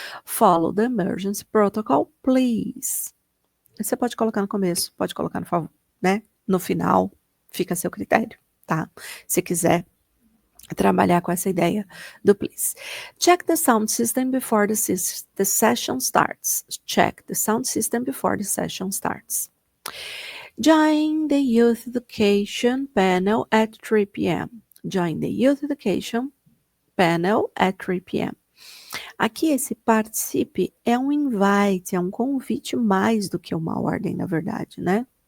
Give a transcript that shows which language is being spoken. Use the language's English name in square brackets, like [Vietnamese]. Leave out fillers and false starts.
[English] Follow the emergency protocol, please. [Portuguese] Você pode colocar no começo, pode colocar no favor, né? No final, fica a seu critério, tá? Se quiser trabalhar com essa ideia do please. [English] Check the sound system before the session starts. Check the sound system before the session starts. Join the youth education panel at 3 p.m. Join the youth education panel at 3 p.m. [Portuguese] Aqui esse participe é um invite, é um convite mais do que uma ordem, na verdade, né?